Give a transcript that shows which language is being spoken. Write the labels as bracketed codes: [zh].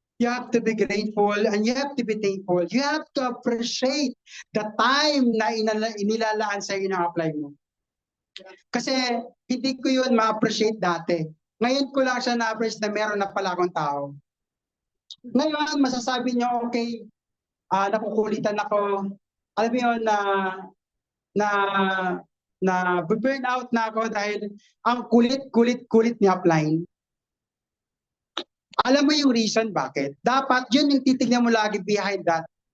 [en] You have to be grateful and you have to be thankful. You have to appreciate the time [tl] na inilalaan sa iyo ng apply mo. Kasi hindi ko yun ma-appreciate dati. Ngayon ko lang siya na-appreciate na meron na pala akong tao. Ngayon, masasabi niyo, okay, nakukulitan ako. Alam mo yun, na burn out na ako dahil ang kulit-kulit ni apply. Alam mo yung reason bakit? Dapat yun yung titignan mo lagi [en] behind that.